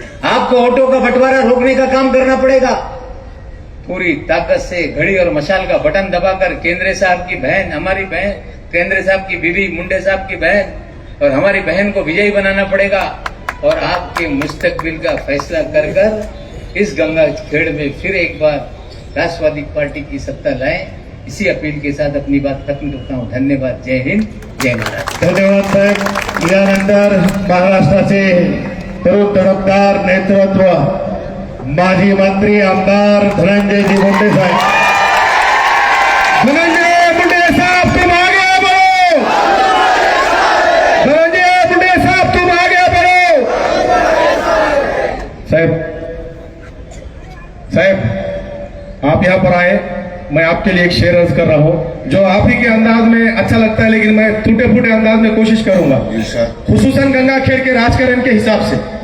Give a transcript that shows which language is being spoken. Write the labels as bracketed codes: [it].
[hi] आपको ऑटो का बंटवारा रोकने का काम करना पड़ेगा. पूरी ताकत से घड़ी और मशाल का बटन दबाकर केंद्रे साहब की बहन, हमारी बहन, केंद्रे साहब की बीवी, मुंडे साहब की बहन और हमारी बहन को विजयी बनाना पड़ेगा और आपके मुस्तकबिल का फैसला कर इस गंगा खेड़ में फिर एक बार राष्ट्रवादी पार्टी की सत्ता लाएं. इसी अपील के साथ अपनी बात खत्म करता हूं. धन्यवाद. जय हिंद, जय महाराष्ट्र. [mr] धन्यवाद साहेब. यानंतर महाराष्ट्राचे तरुण तडफदार नेतृत्व माजी मंत्री आमदार धनंजयजी मुंडे साहेब. [hi] धनंजय मुंडे साहब तुम आगे बढ़ो. धनंजय मुंडे साहब तुम आगे बढ़ो. साहब आप यहाँ पर आए, मैं आपके लिए एक शेर अर्ज कर रहा हूँ जो आप ही के अंदाज में अच्छा लगता है, लेकिन मैं टूटे फूटे अंदाज में कोशिश करूंगा, खुसूसन गंगाखेड़ के राजकारण के हिसाब से.